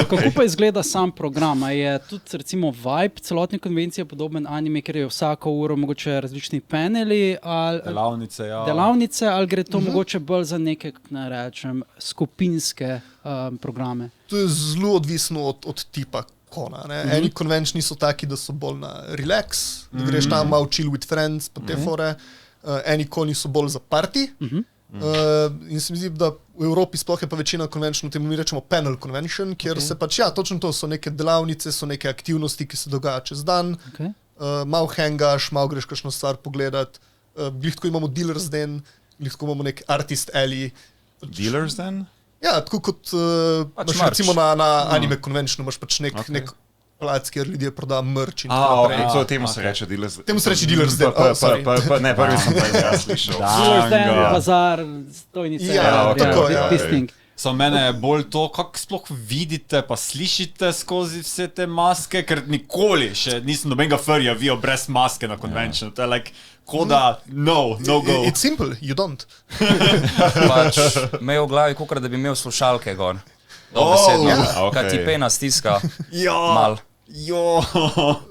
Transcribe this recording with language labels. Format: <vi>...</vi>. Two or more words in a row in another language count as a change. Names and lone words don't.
<sl>Kako pa izgleda sam program? Je tudi recimo vibe celotne konvencije podoben anime, ker je vsako uro mogoče različni paneli, delavnice, ali gre to mogoče bolj za neke, ne rečem, skupinske programe? To je zelo odvisno od tipa kona. Eni konvenčni so taki, da so bolj na relax, da greš tam malo</sl> <en>chill with friends,</en> <sl>pa te fore. Eni koni so bolj za party. In se mi zdi, da v Evropi sploh je pa večina konvenčnov, temu mi rečemo</sl> <en>panel convention,</en> <sl>kjer se pač, točno to, so neke delavnice, so neke aktivnosti, ki se dogaja čez dan. Malo hangaš, malo greš kakšno stvar pogledat. Glih tako imamo</sl> <en>dealers den,</en> <sl>glih tako imamo nek</sl> <en>artist alley. Dealers den?</en> <sl>Ja, tako kot recimo na anime conventionu imaš pač nek plac, kjer ljudje prodajo merch in tako naprej. Temu se reče dealers. Temu se reče</sl> <en>dealers den.</en> <sl>Ne, prvi sem pa jaz slišal.</sl> <en>Dealers den,</en> <sl>bazar, stojnice. Ja, tako, mene je bolj to, kako sploh vidite pa slišite skozi vse te maske, ker nikoli še nisem nobenega furryja videl brez maske na conventionu. To je like, koda,</sl> <en>no go. It's simple, you don't.</en> <sl>Pač imel v glavi, kakor da bi imel slušalke gor. Dobesedno, kaj ti pena stiska. Mal.</sl>